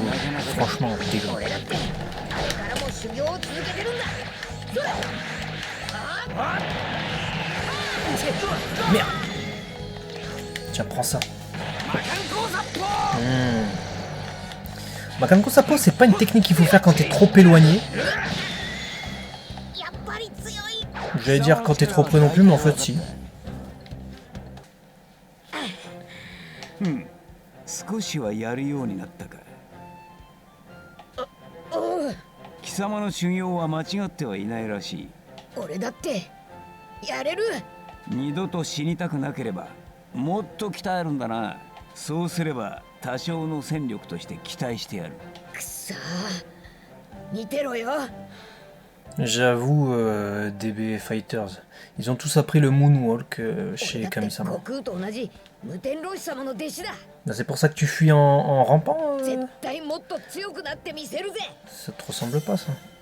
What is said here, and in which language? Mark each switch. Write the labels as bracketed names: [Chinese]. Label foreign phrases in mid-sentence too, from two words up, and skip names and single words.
[French] Franchement, dégueu. Merde. Tiens, prends ça. Makanko Sapo, c'est pas une technique qu'il faut faire quand t'es trop éloigné. J'allais dire quand t'es trop près non plus, mais en fait si. [Japanese] 少しはやるようになったか。貴様の修行は間違ってはいないらしい。俺だってやれる。二度と死にたくなければもっと鍛えるんだな。そうすれば多少の戦力として期待してやる。くそー、似てろよ。 [French] J'avoue, DB Fighters, ils ont tous appris le Moonwalk chez Kami-sama. C'est pour ça que tu fuis en rampant Ça te ressemble pas ça.